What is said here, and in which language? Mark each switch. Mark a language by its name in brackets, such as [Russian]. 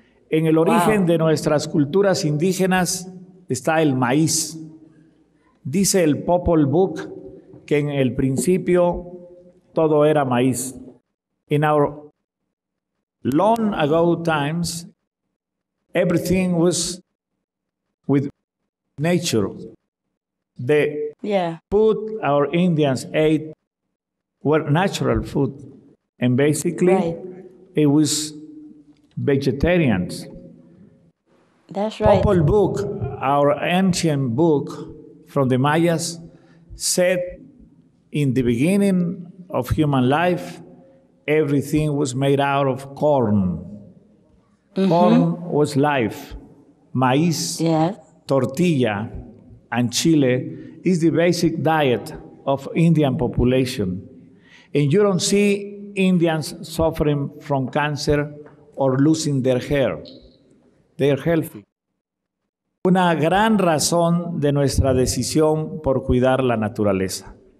[Spanish] En el origen de nuestras culturas indígenas está el maíz. Dice el Popol Vuh que en el principio todo era maíz. [English] In our long ago times, everything was with nature. The food our Indians ate were natural food. And basically, it was vegetarians. That's right. Popol Vuh, our ancient book from the Mayas, said in the beginning of human life, everything was made out of corn. Corn was life. Maíz, tortilla, and chile is the basic diet of Indian population. And you don't see Indians suffering from cancer or losing their hair. They're healthy. [Spanish] Una gran razón de nuestra decisión por cuidar la naturaleza.